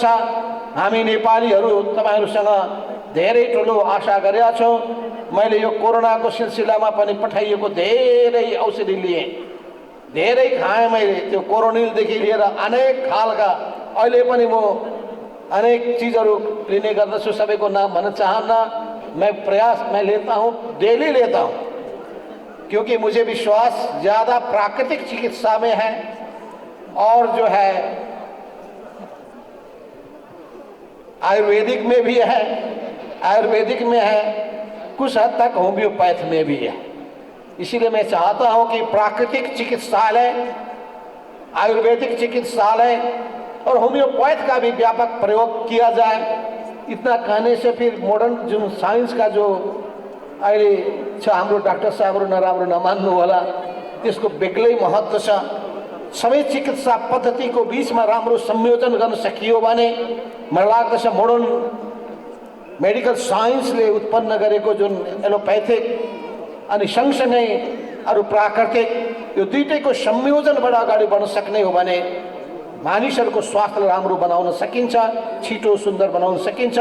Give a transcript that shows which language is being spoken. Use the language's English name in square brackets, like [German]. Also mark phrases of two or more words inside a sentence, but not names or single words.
[Nepali] हामी नेपालीहरू तपाईहरुसँग धेरै ठुलो आशा गरेका छौँ। मैले यो कोरोनाको सिलसिलामा पनि पठाइएको धेरै औषधि लिएँ, धेरै खाएँ मैले, त्यो कोरोनिलदेखि लिएर अनेक खालका अहिले पनि म अनेक चीज़हरू लेने गर्दछु, सबैको नाम भन्न चाहन्न। [Hindi] मैं लेता हूँ, डेली लेता हूँ, क्योंकि मुझे विश्वास ज़्यादा प्राकृतिक चिकित्सा में है और जो है आयुर्वेदिक में भी है, आयुर्वेदिक में है, कुछ हद तक होम्योपैथ में भी है। इसीलिए मैं चाहता हूं कि प्राकृतिक चिकित्सालय, आयुर्वेदिक चिकित्सालय और होम्योपैथ का भी व्यापक प्रयोग किया जाए। इतना कहने से फिर [Nepali] मॉडर्न जो साइंस का जो अहिले छ हाम्रो डाक्टर साहबहरू नराम्रो नमान्नु होला, त्यसको बेग्लै महत्त्व छ। सबै चिकित्सा पद्धतिको बीचमा राम्रो संयोजन गर्न सकियो भने मलाई लाग्दछ [English] modern medical scienceले [Nepali] उत्पन्न गरेको जुन एलोपैथिक अनि सँगसँगै अरू प्राकृतिक यो दुईटैको संयोजनबाट अगाडि बढ्न सक्ने हो भने मानिसहरूको स्वास्थ्यलाई राम्रो बनाउन सकिन्छ, छिटो सुन्दर बनाउन सकिन्छ।